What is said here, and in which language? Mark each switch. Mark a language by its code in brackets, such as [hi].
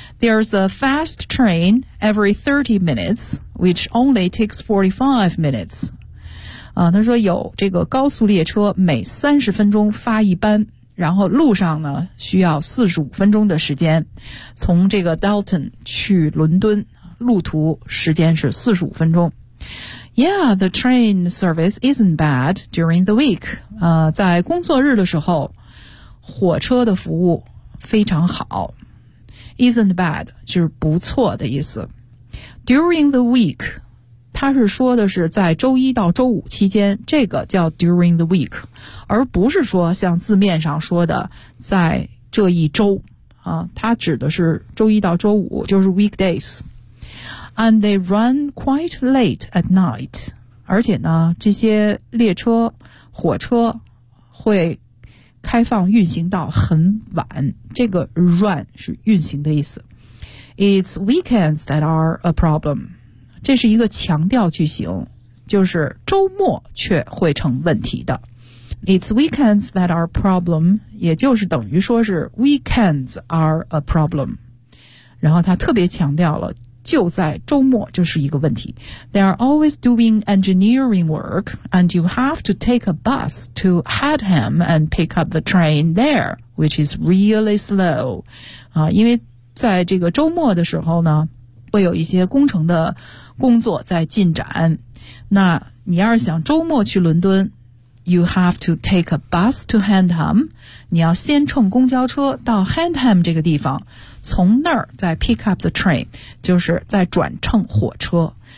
[en] There's a fast train every 30 minutes, which only takes 45 minutes. [zh] 啊，他说有这个高速列车每30分钟发一班，然后路上呢需要45分钟的时间，从这个 Dalton 去伦敦，路途时间是45分钟。 [en] Yeah, the train service isn't bad during the week. [zh] 在工作日的时候，火车的服务非常好。 [en] Isn't bad [zh] 就是不错的意思。 [en] During the week, [zh] 它是说的是在周一到周五期间，这个叫 [en] during the week, [zh] 而不是说像字面上说的在这一周。它指的是周一到周五，就是 weekdays。 [en] And they run quite late at night. [zh] 而且呢，这些列车、火车会开放运行到很晚。这个 run 是运行的意思。 [en] It's weekends that are a problem. [zh] 这是一个强调句型，就是周末却会成问题的。 [en] It's weekends that are a problem. [zh] 也就是等于说是 [en] weekends are a problem. [zh] 然后他特别强调了就在周末，这是一个问题。 [en] They are always doing engineering work, and you have to take a bus to Hadham and pick up the train there, which is really slow. [zh] 因为在这个周末的时候呢，会有一些工程的工作在进展。那你要是想周末去伦敦 ， [en] you have to take a bus to Hadham. [zh] 你要先乘公交车到 Hadham 这个地方。从那儿再 [en] pick up the train, [zh] 就是再转乘火车。